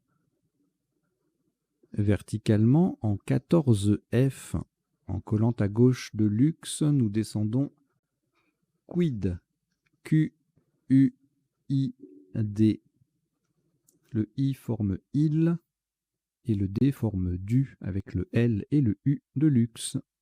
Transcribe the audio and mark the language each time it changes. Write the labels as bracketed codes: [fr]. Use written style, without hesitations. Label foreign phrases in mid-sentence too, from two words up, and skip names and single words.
[fr] Verticalement, en 14F, en collant à gauche de luxe, nous descendons quid. Q-U-I-D. Le I forme il et le D forme du avec le L et le U de luxe.